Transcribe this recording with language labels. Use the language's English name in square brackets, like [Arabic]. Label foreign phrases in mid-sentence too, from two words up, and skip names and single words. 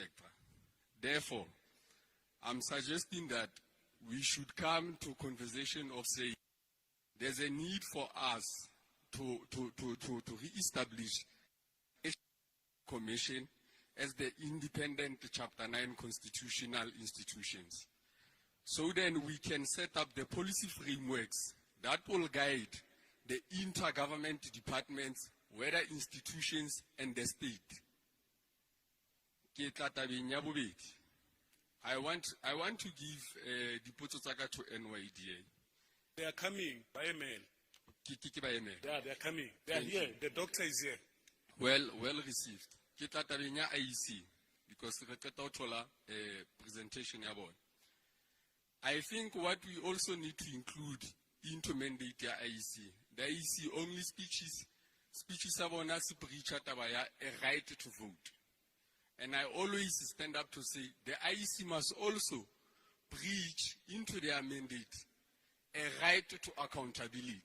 [English] Therefore, I'm suggesting that we should come to a conversation of saying there's a need for us to re-establish a commission as the independent Chapter 9 constitutional institutions. so then we can set up the policy frameworks that will guide the intergovernment departments, whether institutions and the state. [Southern Sotho] Ke tla tabeng ya bobedi. [English] I want to give [Southern Sotho] dipotso tsaka [English] to NYDA. They are coming by email. [Southern Sotho] Ke ba email. [English] Yeah, they are coming. They are here. The doctor is here. Well received. [Southern Sotho] Ke tla tabeng ya IEC because re qeta ho thola presentation ya bona. [English] I think what we also need to include into mandate ya IEC. The IEC only speeches [Southern Sotho] tsa bona se preacha taba ya [English] a right to vote. And I always stand up to say the IEC must also preach into their mandate a right to accountability.